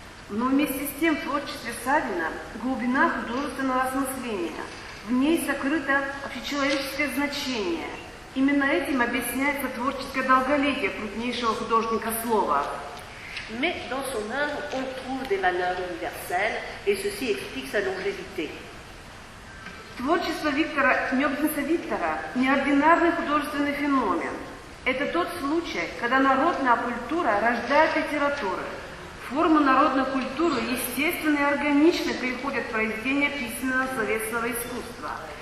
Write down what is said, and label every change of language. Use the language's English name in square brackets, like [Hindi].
[Russian] Но вместе с тем в творчестве Савина глубина художественного осмысления. В ней сокрыто общечеловеческое значение. Именно этим объясняется творческое долголетие крупнейшего художника слова. [French] Mais dans son œuvre, on trouve des valeurs universelles, et ceci explique sa longévité. [Russian] Творчество Нёбденса Виктора – неординарный художественный феномен. Это тот случай, когда народная культура рождает литературу. Форму народной культуры естественно и органично переходят в произведения письменного словесного искусства.